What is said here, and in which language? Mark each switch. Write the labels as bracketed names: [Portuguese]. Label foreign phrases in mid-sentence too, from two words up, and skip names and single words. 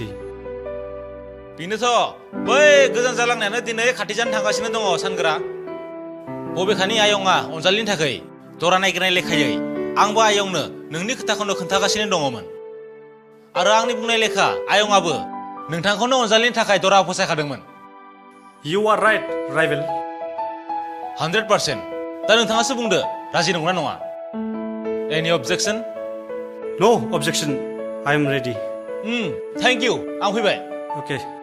[Bodo] बेनोथ' बै गोजान जालांनायानो दिनै खाथि जानो थांगासिनो दङ सानग्रा बबेखानि आयंआ अनजालिनि थाखाय दरा नायगिरनाय लेखायै आंबो आयंनो नोंनि खोथाखौनो खोन्थागासिनो दङमोन आरो आंनि बुंनाय लेखा आयंआबो नोंथांखौनो अनजालिनि थाखाय दरा फसायखादोंमोन [English] You are right, Rival [Bodo] 100% दा नोंथाङासो बुंदो राजि नंगौना नङा [English] Any objection? No objection. I am ready. Thank you. [Bodo] आं फैबाय. Okay.